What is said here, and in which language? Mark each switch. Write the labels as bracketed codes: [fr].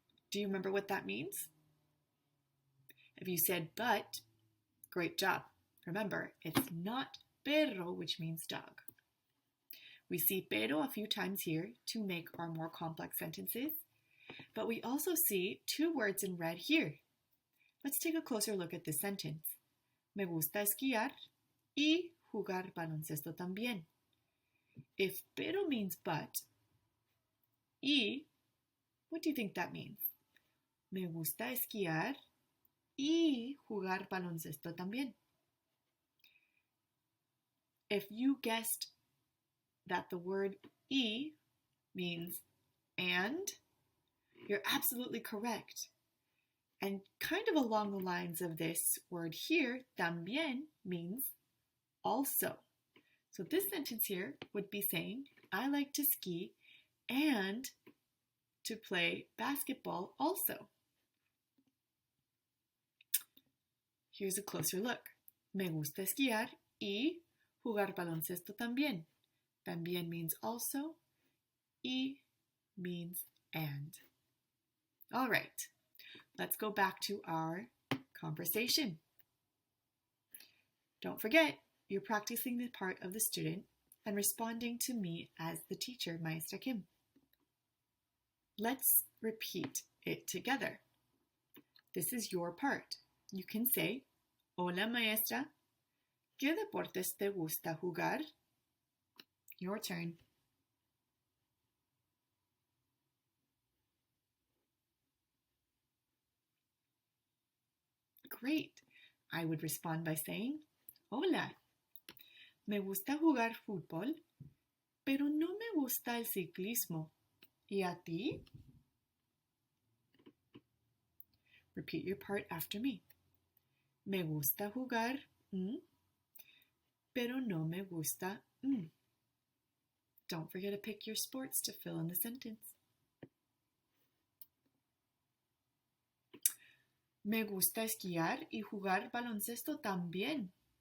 [en] Do you remember what that means? If you said but, great job. Remember, it's not perro, which means dog. We see pero a few times here to make our more complex sentences, but we also see two words in red here. Let's take a closer look at this sentence. [es] Me gusta esquiar y jugar baloncesto también. [en] If pero means but, y, what do you think that means? [es] Me gusta esquiar y jugar baloncesto también. [en] If you guessed that the word y means and, you're absolutely correct. And kind of along the lines of this word here, también means also. So this sentence here would be saying, I like to ski and to play basketball also. Here's a closer look. [es] Me gusta esquiar y jugar baloncesto también. [en] También means also. Y means and. All right, let's go back to our conversation. Don't forget, you're practicing the part of the student and responding to me as the teacher, Maestra Kim. Let's repeat it together. This is your part. You can say, [es] Hola, maestra. ¿Qué deportes te gusta jugar? [en] Your turn. Great. I would respond by saying, Hola. [es] Me gusta jugar fútbol, pero no me gusta el ciclismo. ¿Y a ti? [en] Repeat your part after me. [es] Me gusta jugar, pero no me gusta. [en] Don't forget to pick your sports to fill in the sentence. [es] Me gusta esquiar y jugar baloncesto también.